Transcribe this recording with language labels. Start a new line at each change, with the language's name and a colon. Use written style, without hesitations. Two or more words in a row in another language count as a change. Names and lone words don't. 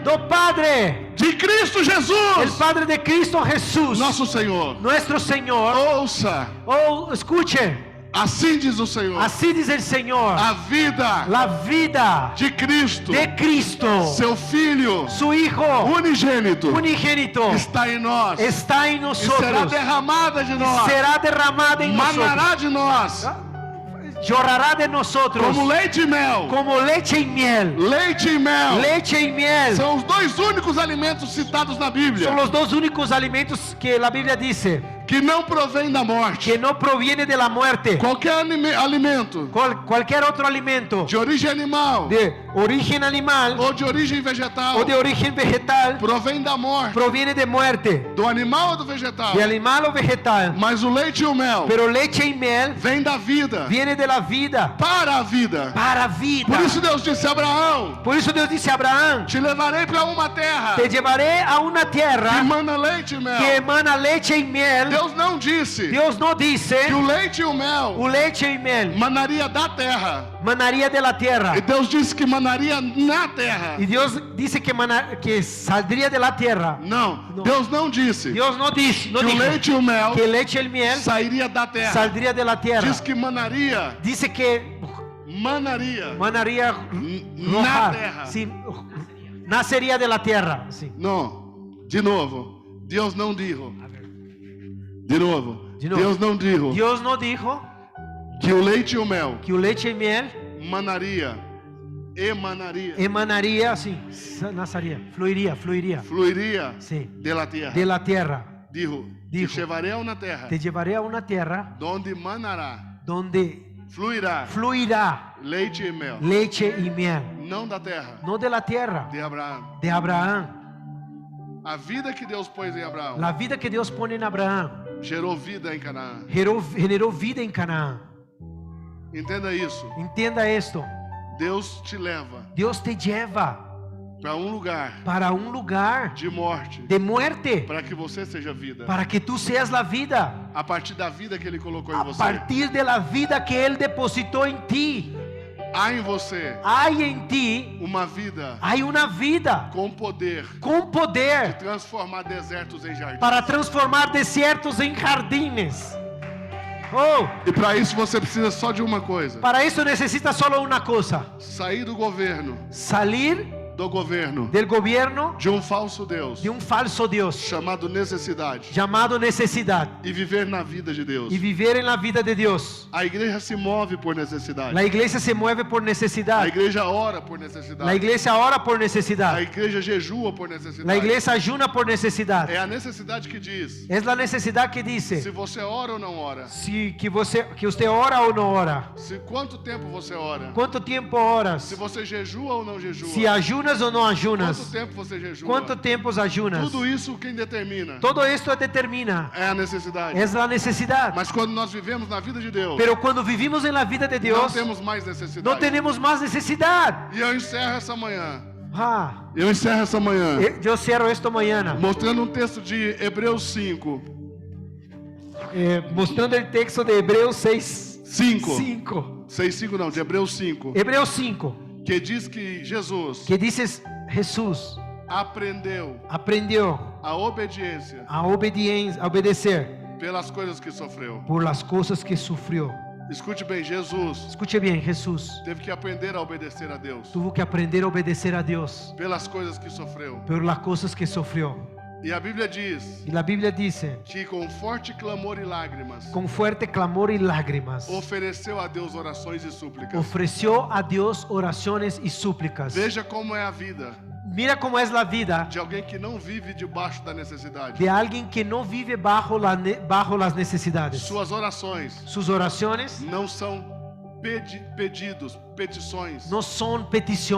Portuguese: do Padre, de Cristo
Spanish: el Jesus, Padre de Cristo Jesús,
Portuguese: nosso Senhor.
Spanish: nuestro Señor.
Portuguese: Ouça,
Spanish: Oh, escuche,
Portuguese: assim diz o Senhor,
Spanish: así dice el Señor,
Portuguese: a vida
Spanish: la vida
Portuguese: de Cristo,
Spanish: de Cristo,
Portuguese: seu Filho
Spanish: su Hijo
Portuguese: unigênito,
Spanish: unigénito,
Portuguese: está em nós
Spanish: está en
Portuguese: e será
Spanish: nosotros,
Portuguese: derramada de nós,
Spanish: será derramada en nosotros,
Portuguese: manará de nós,
Spanish: llorará de nosotros
Portuguese: como leite e mel.
Spanish: como leche y miel.
Portuguese: Leite e mel
Spanish: Leche y miel
Portuguese: são os dois únicos alimentos citados na Bíblia
Spanish: son los dos únicos alimentos que la Biblia dice
Portuguese: que não provém da morte.
Spanish: que no proviene de la muerte.
Portuguese: Qualquer alimento
Spanish: Cualquier otro alimento
Portuguese: de origem animal
Spanish: de origen animal
Portuguese: ou de origem vegetal
Spanish: o de origen vegetal
Portuguese: provém da morte,
Spanish: proviene de muerte,
Portuguese: do animal ou do vegetal.
Spanish: de animal o vegetal.
Portuguese: Mas o leite e o mel
Spanish: Pero leche y miel
Portuguese: vem da vida
Spanish: viene de la vida
Portuguese: para a vida.
Spanish: para vida.
Portuguese: Por isso Deus disse a Abraão:
Spanish: Por eso Dios dice a Abraham,
Portuguese: te levarei para uma terra
Spanish: te llevaré a una
Portuguese: que
Spanish: tierra
Portuguese: emana leite e mel.
Spanish: que emana leche y miel.
Portuguese: Deus não disse
Spanish: Dios no dice
Portuguese: que o leite e o mel
Spanish: o leche y miel
Portuguese: manaria da terra.
Spanish: manaría de la tierra.
Portuguese: E Deus disse que manaria na terra.
Spanish: Y Dios dice que saldría de la tierra.
Portuguese: Não, Não. Deus não disse
Spanish: Dios no dice, no
Portuguese: que o
Spanish: dijo
Portuguese: leite e o mel
Spanish: que leche y miel
Portuguese: sairia da terra.
Spanish: saldría de la tierra.
Portuguese: Diz que manaria
Spanish: Dice que
Portuguese: na
Spanish: manaría rojar,
Portuguese: terra.
Spanish: sí, nacería de la tierra. Sí.
Portuguese: Não, de novo, Deus não dijo. De novo, De novo. Deus não dijo
Spanish: Dios no dijo
Portuguese: que o leite e o mel
Spanish: que o leche y miel emanaría, sí, nacería, fluiría,
Portuguese: fluiria
Spanish: sí, de la terra. de la tierra. Dijo, Dijo.
Portuguese: te levarei a uma terra
Spanish: Te llevaré a una tierra donde manará, donde
Portuguese: fluirá
Spanish: fluirá
Portuguese: leite e mel,
Spanish: leche y miel,
Portuguese: não da terra
Spanish: no de la tierra
Portuguese: de Abraão.
Spanish: de Abraham.
Portuguese: A vida que Deus pôs em Abraão
Spanish: La vida que Dios pone en Abraham
Portuguese: gerou vida em Canaã.
Spanish: generó vida en Canaán.
Portuguese: Entenda isso.
Spanish: Entienda esto.
Portuguese: Deus te leva
Spanish: Dios te lleva
Portuguese: para um lugar
Spanish: para un lugar
Portuguese: de morte
Spanish: de muerte
Portuguese: para que você seja vida.
Spanish: para que tú seas la vida
Portuguese: A partir da vida que Ele colocou em
Spanish: a
Portuguese: você.
Spanish: partir de la vida que Él depositó en ti.
Portuguese: Há em você
Spanish: Hay en ti,
Portuguese: uma vida
Spanish: hay una vida
Portuguese: com poder
Spanish: con
Portuguese: de
Spanish: poder
Portuguese: transformar desertos em jardins.
Spanish: para transformar desiertos en jardines. Oh,
Portuguese: E para isso você precisa só de uma coisa:
Spanish: para eso necesitas solo una cosa:
Portuguese: sair do governo
Spanish: del gobierno
Portuguese: de um falso Deus
Spanish: de un falso Dios
Portuguese: chamado necessidade
Spanish: llamado necesidad
Portuguese: e viver na vida de Deus.
Spanish: y vivir en la vida de Dios.
Portuguese: A igreja se move por necessidade.
Spanish: La iglesia se mueve por
Portuguese: A
Spanish: necesidad.
Portuguese: igreja ora por
Spanish: La
Portuguese: necessidade.
Spanish: iglesia ora por
Portuguese: A
Spanish: necesidad.
Portuguese: igreja jejua por
Spanish: La
Portuguese: necessidade.
Spanish: iglesia ayuna por necesidad.
Portuguese: É a necessidade que diz
Spanish: Es la necesidad que
Portuguese: se
Spanish: dice
Portuguese: você ora ou não ora.
Spanish: que usted ora o no ora.
Portuguese: Se quanto tempo você ora.
Spanish: ¿Cuánto tiempo oras?
Portuguese: Se você jejua ou não jejua.
Spanish: Si ayunas o no
Portuguese: Quanto
Spanish: ayunas.
Portuguese: tempo você jejua.
Spanish: ¿Cuánto tiempo ayunas?
Portuguese: Tudo isso quem determina
Spanish: Todo esto determina.
Portuguese: é a necessidade.
Spanish: Es la necesidad.
Portuguese: Mas quando nós vivemos na vida de Deus,
Spanish: Pero cuando vivimos en la vida de
Portuguese: não
Spanish: Dios,
Portuguese: temos mais necessidade.
Spanish: no tenemos más necesidad.
Portuguese: E eu encerro essa manhã. Ah, Eu encerro essa manhã
Spanish: yo cierro esto mañana
Portuguese: mostrando um texto de Hebreus 5.
Spanish: mostrando el texto de Hebreos 6.
Portuguese: 5. 6:5 não, de Hebreus 5.
Spanish: Hebreos 5,
Portuguese: Que diz que Jesus
Spanish: que dice Jesús
Portuguese: aprendeu
Spanish: aprendió
Portuguese: a obediência
Spanish: a obedecer
Portuguese: pelas coisas que sofreu.
Spanish: por las cosas que sufrió.
Portuguese: Escute bem, Jesus
Spanish: Escuche bien, Jesús
Portuguese: teve que aprender a obedecer a Deus
Spanish: tuvo que aprender a obedecer a Dios
Portuguese: pelas coisas que sofreu.
Spanish: por las cosas que sufrió.
Portuguese: E a Bíblia diz
Spanish: Y la Biblia dice,
Portuguese: que com forte clamor e lágrimas
Spanish: con fuerte clamor y lágrimas,
Portuguese: ofereceu a Deus orações e súplicas.
Spanish: ofreció a Dios oraciones y súplicas.
Portuguese: Veja como é a vida
Spanish: Mira cómo es la vida
Portuguese: de alguém que não vive debaixo da necessidade.
Spanish: de alguien que no vive bajo las necesidades.
Portuguese: Suas orações
Spanish: Sus oraciones
Portuguese: não são pedidos, petições,
Spanish: no son peticiones,